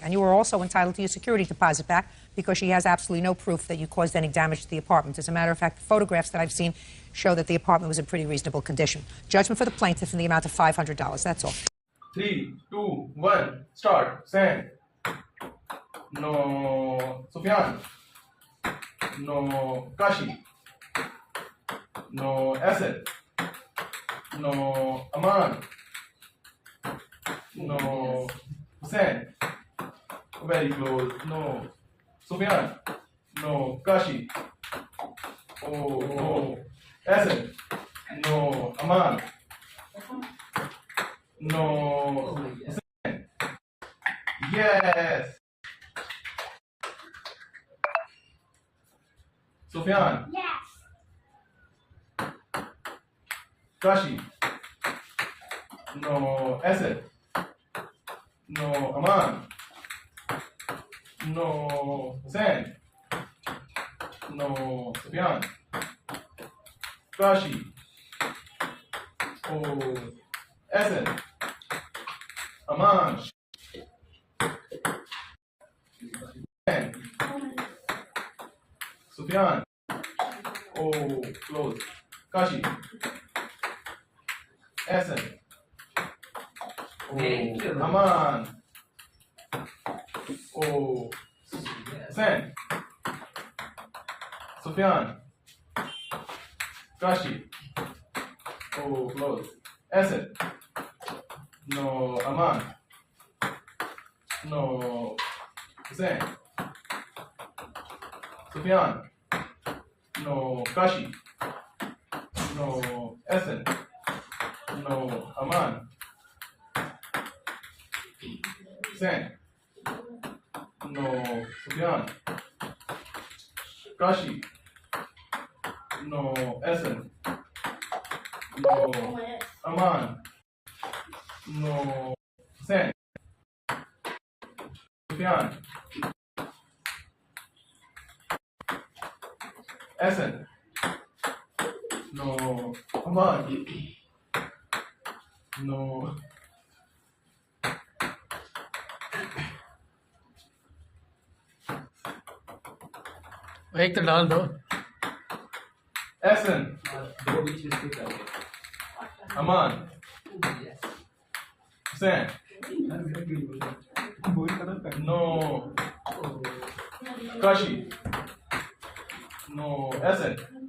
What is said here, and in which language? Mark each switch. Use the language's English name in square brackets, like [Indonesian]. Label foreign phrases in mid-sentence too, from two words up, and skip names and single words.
[English] And you are also entitled to your security deposit back because she has absolutely no proof that you caused any damage to the apartment. As a matter of fact, the photographs that I've seen show that the apartment was in pretty reasonable condition. Judgment for the plaintiff in the amount of $500. That's all. 3, 2, 1, start. Send. No, Sufyan. No, Kashi. No, Asad. No, Aman. No, Hussein. Very close. No, Sufyan. No, Kashi. Oh, no, Asad. No, Aman. No, Hussein. Yes. Sufyan. Yes. Kashi. No. Asad. No. Aman. No. Hussein. No. Sufyan. Kashi. Oh. Asad. Aman. Sufyan. Oh, close. Kashi. Asad. Oh, Aman. Oh, Hussein. Sufyan. Kashi. Oh, close. Asad. No, Aman. No, Hussein. Sufyan. No, Kashi. No, Asad. No, Aman. Hussein. No, Sufyan. Kashi. No, Asad. No, Aman. No, Hussein. Sufyan. Asad. No, Aman. No. [Hindi] एक तो डाल दो [English] Asad. Aman. Hussein. No. Kashi. No. Asad.